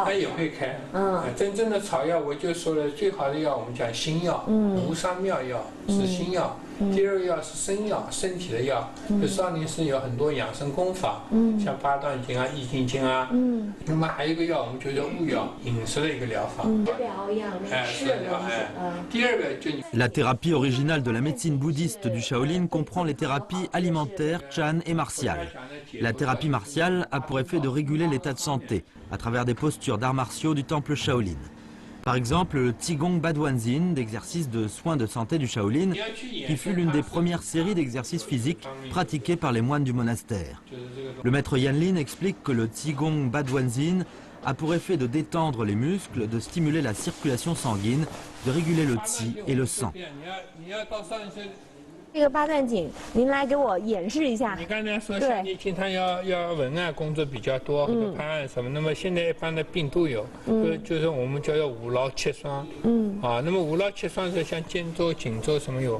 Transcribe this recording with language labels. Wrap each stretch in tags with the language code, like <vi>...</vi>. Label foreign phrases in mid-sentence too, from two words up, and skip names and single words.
<zh>他也会开，真正的草药，我就说了，最好的药我们讲新药，无伤妙药是新药。第2个药是生药，身体的药。就少林寺有很多养生功法，像八段锦啊、易筋经啊。那么还有一个药，我们就叫物药，饮食的一个疗法。疗养，吃的疗。第2个就</zh> <fr>La thérapie originale de la médecine bouddhiste du Shaolin comprend les thérapies alimentaires, chan et martiales. La thérapie martiale a pour effet de réguler l'état de santé à travers des postures d'arts martiaux du temple Shaolin. Par exemple, le Qigong Baduanzin, d'exercices de soins de santé du Shaolin, qui fut l'une des premières séries d'exercices physiques pratiqués par les moines du monastère. Le maître Yanlin explique que le Qigong Baduanzin a pour effet de détendre les muscles, de stimuler la circulation sanguine, de réguler le qi et le sang.</fr> <zh>这个八段锦，您来给我演示一下。你刚才说像你经常要文案工作比较多，或者判案什么，那么现在一般的病都有，就是我们叫做五劳七伤。那么五劳七伤是像肩周、颈周什么有。</zh>